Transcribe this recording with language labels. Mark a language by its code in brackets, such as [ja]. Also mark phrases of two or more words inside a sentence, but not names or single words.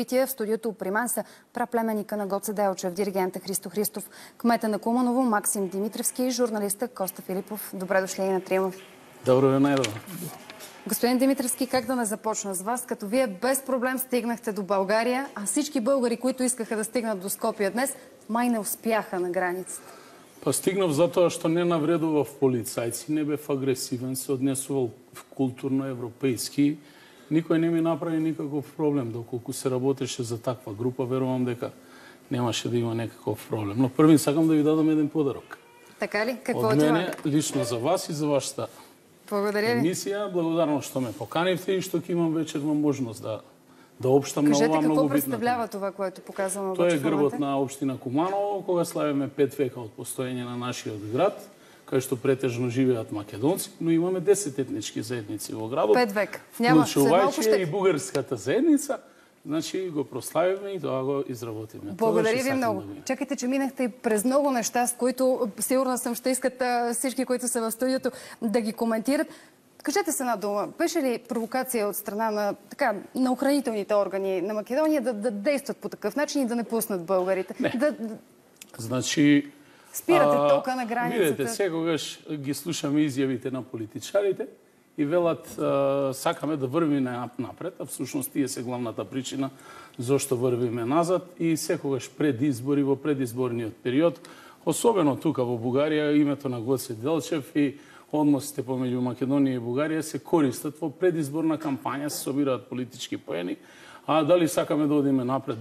[bg] В студиото при мен са праплеменника на Гоце Делчев, диригента Христо Христов, кмета на Куманово Максим Димитревски и журналиста Коста Филипов. Добре дошли и на трима. Добро ден, Найдова. Господин Димитревски, как да не започна с вас, като вие без проблем стигнахте до България, а всички българи, които искаха да стигнат до Скопие днес, май не успяха на границата? [mk] Па стигнав затоа што не навредував полицајци, не бев агресивен, се однесувал културно европейски. Никој не ми направи никаков проблем. Доколку се работеше за таква група, верувам дека немаше да има некаков проблем. Но првин сакам да ви дадам еден подарок. [bg] Така ли? Какво [mk] од [bg] е това? [mk] мене, лично за вас и за вашата емисија. Благодарно што ме поканивте и што ќе имам вечерна можност да обштам на ова много битна. [bg] Кажете, какво представлява това, което показваме? [mk] Тоа е грбот на општина Куманово, кога славиме 5 века од постоење на нашиот град, кај што претежно живеат македонци, но имаме 10 етнички заедници во градот. [bg] 5 века. Няма се малко ще... [mk] и бугарската заедница. Значи го прославиме и тоа го изработиме. [bg] Благодаря ви много. Чакайте, че минахте през много неща, с които сигурна съм ще искат всички, които са в студиото, да ги коментират. Кажете се една дума. Беше ли провокация от страна на охранителните органи на Македония да действат по такъв начин и да не пуснат българите? [mk] Не. Значи... [bg] Спирате тока на границата. [mk] Видете, секогаш ги слушаме изјавите на политичарите и велат сакаме да врвиме напред, а всушност тие се главната причина зашто врвиме назад и секогаш пред избори, во предизборниот период, особено тука во Бугарија, името на Гоце Делчев и односите помеѓу Македонија и Бугарија се користат во предизборна кампања, се собираат политички поени, а дали сакаме да одиме напред?